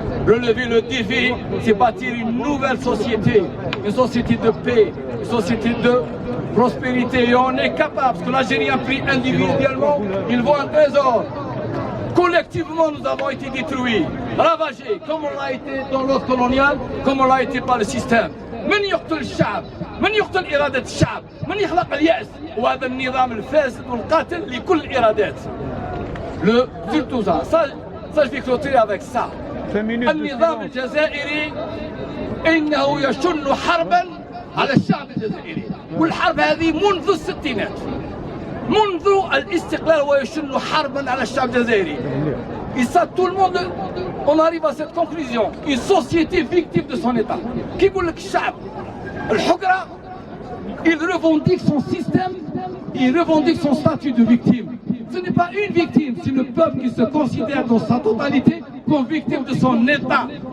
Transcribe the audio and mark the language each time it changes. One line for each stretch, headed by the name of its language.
French: Relever le défi, c'est bâtir une nouvelle société, une société de paix, une société de prospérité. Et on est capable, parce que l'Algérie a pris individuellement, il vaut un trésor. Collectivement, nous avons été détruits, ravagés, comme on l'a été dans l'ordre colonial, comme on l'a été par le système.
Arabic: من يقتل الشعب؟ من يقتل إرادة الشعب؟ من يخلق اليأس؟ وهذا النظام الفاسد والقاتل لكل الإرادات.
French: Surtout ça, je vais clôturer avec ça.
Arabic: النظام الجزائري إنه يشن حربا على الشعب الجزائري، والحرب هذه منذ الستينات، منذ الاستقلال ويشن حربا على الشعب الجزائري.
French: Et ça, tout le monde, on arrive à cette conclusion. Une société victime de son État. Qui dit le Chab, le Hougra, il revendique son système, il revendique son statut de victime. Ce n'est pas une victime, c'est le peuple qui se considère dans sa totalité comme victime de son État.